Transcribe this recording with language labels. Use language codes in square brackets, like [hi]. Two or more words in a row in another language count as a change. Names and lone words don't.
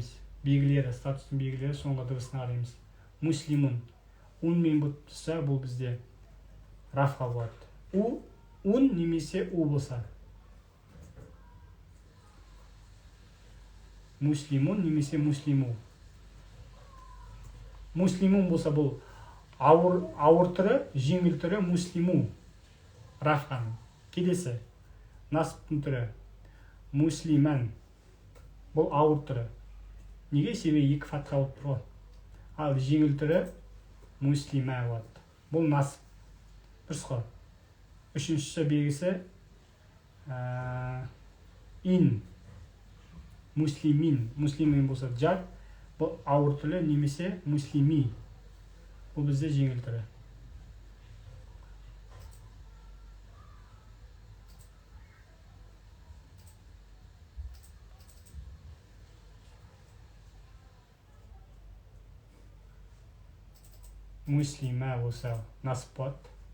[kk] Белгілері, статустың белгілері соңғы дыбысына қараймыз. Муслимун. Унмен бұтса, бұл бізде рафха болады. Ун немесе у болса. Муслимун немесе муслиму. Муслимун болса, бұл ауыр түрі, жеңіл түрі муслиму рафан. Келесі насыптың түрі муслиман. Бұл ауыр түрі. Неге? Себебі екі фатха болып тұр ғой. Ал жеңіл түрі муслима болады. Бұл насып. Дұрыс қой. Үшіншісі белгісі ин. Муслимин. Муслимин болса жар. Бұл ауыр түрі немесе муслими. Бұл бізде жеңіл түрі. Муслима болса насып болады.